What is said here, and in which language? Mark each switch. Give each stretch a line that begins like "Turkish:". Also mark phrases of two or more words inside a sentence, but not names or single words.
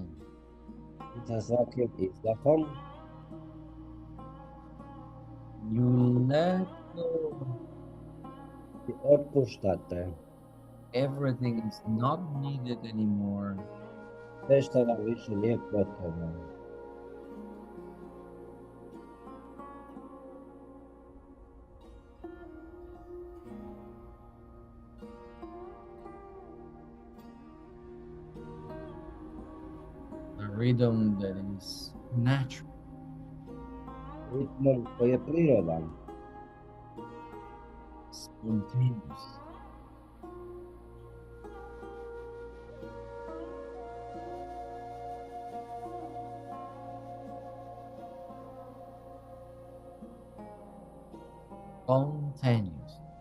Croatian: Sa svakim izdahom
English: you let go.
Croatian: i otpuštate
English: Everything is not needed anymore.
Croatian: sve što vam više nije potrebno.
English: A rhythm that is natural.
Croatian: Ritmom koji je prirodan,
English: Spontaneous. Spontaneous.